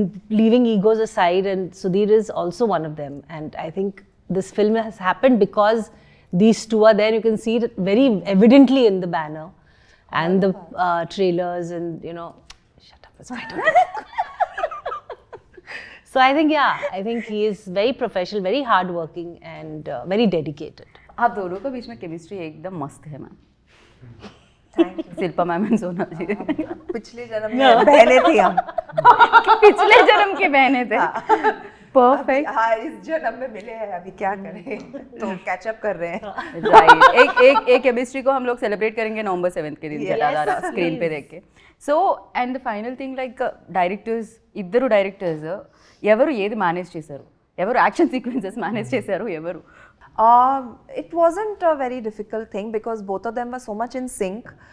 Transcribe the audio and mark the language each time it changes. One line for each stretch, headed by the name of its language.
English: Leaving egos aside, and Sudhir is also one of them. And I think this film has happened because these two are there. You can see it very evidently in the banner and the trailers, and shut up, it's my turn. So I think he is very professional, very hardworking, and very dedicated.
Hindi: आप दोनों के बीच में chemistry एकदम मस्त है, ma'am.
English: Thank you.
Hindi: Shilpa ma'am and सोना जी. पिछले जन्म में बहनें थी हम. पिछले जन्म के बहने थे. परफेक्ट. हाँ, इस जन्म में मिले हैं, अभी क्या करें? तो कैचअप कर रहे हैं. राइट. एक केमिस्ट्री को हम लोग सेलिब्रेट करेंगे नवंबर 7th के दिन जटाधारा स्क्रीन पे देख के.
English: so and the final thing, like directors,
Telugu: ఇద్దరు డైరెక్టర్స్ ఎవరు ఏది మేనేజ్ చేశారు? ఎవరు యాక్షన్ సీక్వెన్సెస్ మేనేజ్ చేశారు? ఎవరు?
English: It wasn't a very difficult thing because both of them were so much in sync.